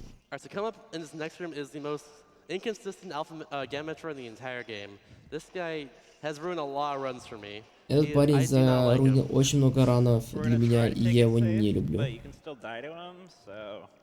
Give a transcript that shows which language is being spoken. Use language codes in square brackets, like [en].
[en] Alright, so come up in this next room is the most inconsistent Gamma Metroid in the entire game. This guy has ruined a lot of runs for me. [ru] Этот парень заруинил очень много ранов для меня, и я его не люблю. [en] But you can still die to him, so...